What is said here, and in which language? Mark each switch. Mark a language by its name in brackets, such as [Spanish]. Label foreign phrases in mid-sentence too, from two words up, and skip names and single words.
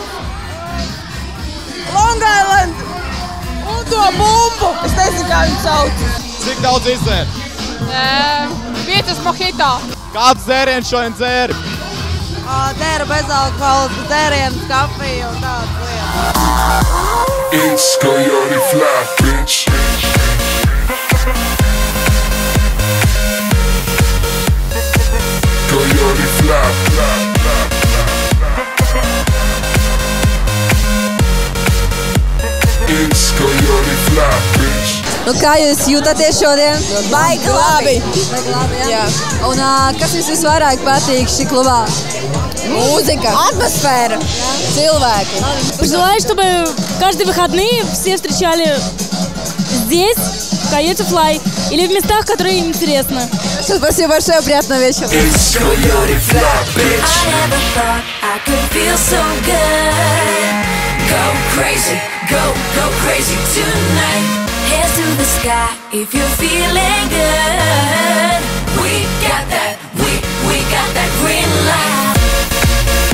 [Latvian] Long Island! Un to bumbu! Es nezinu, kā viņu sauc. Cik daudz izdzēri? 5 mojito. Kāds dzēriens šodien dzēri? Dzēra bezalkohola dzērienus, kafiju un tādas lietas. [English] It's Coyote Fly, bitch. Coyote Fly, fly, fly, fly. It's Coyote Fly, bitch. [Latvian] Nu, kā jūs jūtaties šodien? Baigi labi! Jā. Un kas jums visvairāk patīk šī klubā? Mūzika, атмосфера, cilvēki. [Russian] Пожелаю, чтобы каждые выходные все встречали здесь, в Coyote Fly, или в местах, которые им интересно. Спасибо большое, приятного вечера. [English] It's Coyote Fly, bitch. I never thought I could feel so good. Go crazy, go crazy tonight. Hands to the sky if you're feeling good. We got that green light.